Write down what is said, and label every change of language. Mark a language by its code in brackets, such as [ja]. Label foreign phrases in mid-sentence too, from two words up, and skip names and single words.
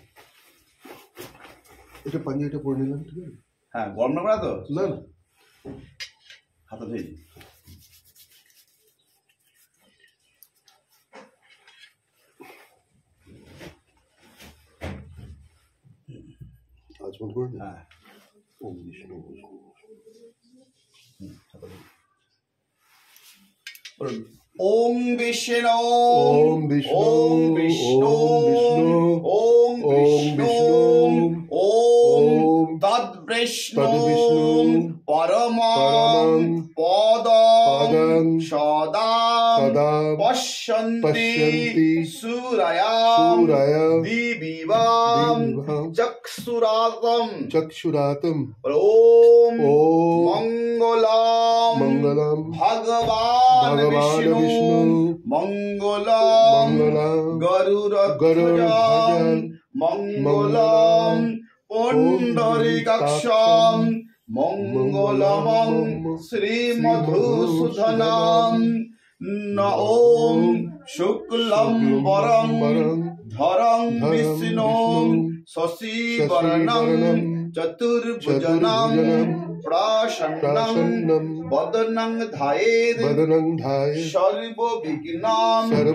[bn] এটা পাঞ্জাবিটা পরে নিলাম, ঠিক আছে? হ্যাঁ গরম না করা তো না না, হাতা ধরে দিই। আজমন করে না। হ্যাঁ [sa] ওম বিষ্ণু ওম বিষ্ণু ওম বিষ্ণু ওম বিষ্ণু ওম ওম বিষ্ণু ওম ওম তদ্বিষ্ণু তদ্বিষ্ণু পরমং পদং সদা পশ্যন্তি সুরায় দিবিবাম চক্ষুরাতম ওম ওম মঙ্গলম মঙ্গলম ভগবান বিষ্ণু মঙ্গলম গরুড়ধ্বজং মঙ্গলম পুণ্ডরীকাক্ষং মঙ্গলমং শ্রীমধুসূদনং ওম শুক্লম্বরং ধরং বিষ্ণু শশীবর্ণং চতুর্ভুজং প্রসন্নং বদনং ধ্যায়েৎ সর্ববিঘ্নাং